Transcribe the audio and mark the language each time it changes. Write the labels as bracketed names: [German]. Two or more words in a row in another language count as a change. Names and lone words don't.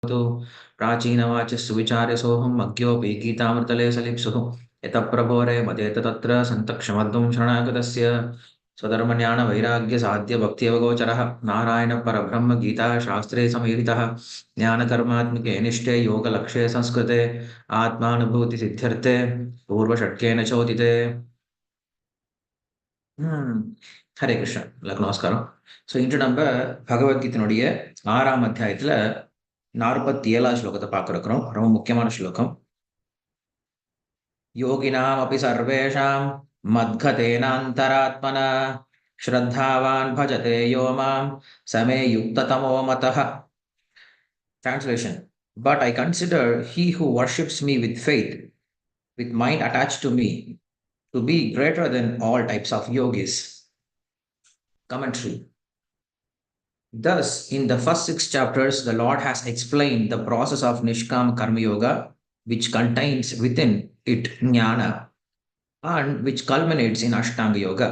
[Sanskrit] प्राचीनवाचः सुविचार्य सोऽहम् अज्ञोऽपि गीतामृतले सलिप्सुः यतः प्रभोरे मदेत तत्र सन्तक्षमद्वं शरणागतस्य स्वधर्मज्ञानवैराग्यसाध्यभक्त्यवगोचरः नारायणपरब्रह्मगीता शास्त्रे समीरितः ज्ञानकर्मात्मके निष्ठे योगलक्ष्ये संस्कृते आत्मानुभूतिसिद्ध्यर्थे पूर्वषट्केन चोदिते. ஹரே கிருஷ்ணா, [Tamil] எல்லாருக்கும் நமஸ்காரம். ஸோ இன்று நம்ம பகவத்கீதையினுடைய 6ஆம் அத்தியாயத்துல 47வது ஸ்லோகத்தை பார்க்க இருக்கிறோம். ரொம்ப முக்கியமான ஸ்லோகம். [Sanskrit] யோகினாம் அபி சர்வேஷாம் மத்கதேனாந்தராத்மனா ஸ்ரத்தாவான் பஜதே யோ மாம் சமே யுக்ததமோ மதஹ. [English] Translation: But I consider he who worships me with faith, with mind attached to me, to be greater than all types of yogis. Commentary. Thus, in the first 6 chapters, the Lord has explained the process of [Sanskrit] निष्काम कर्म योग, [English] which contains within it Jnana, and which culminates in [Sanskrit] अष्टाङ्ग योग.